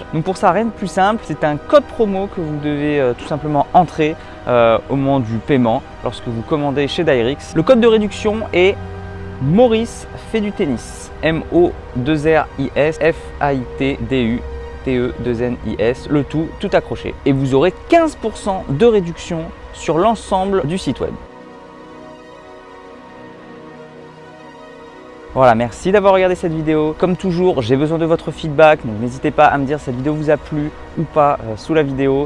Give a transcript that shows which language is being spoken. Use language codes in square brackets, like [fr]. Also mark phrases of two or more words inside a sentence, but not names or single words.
[fr] Donc pour ça, rien de plus simple, c'est un code promo que vous devez tout simplement entrer au moment du paiement lorsque vous commandez chez Dyrix. Le code de réduction est Maurice fait du tennis. M-O-2-R-I-S F-A-I-T-D-U T-E-2-N-I-S, le tout accroché. Et vous aurez 15% de réduction sur l'ensemble du site web. Voilà, merci d'avoir regardé cette vidéo. Comme toujours, j'ai besoin de votre feedback, donc n'hésitez pas à me dire si cette vidéo vous a plu ou pas sous la vidéo.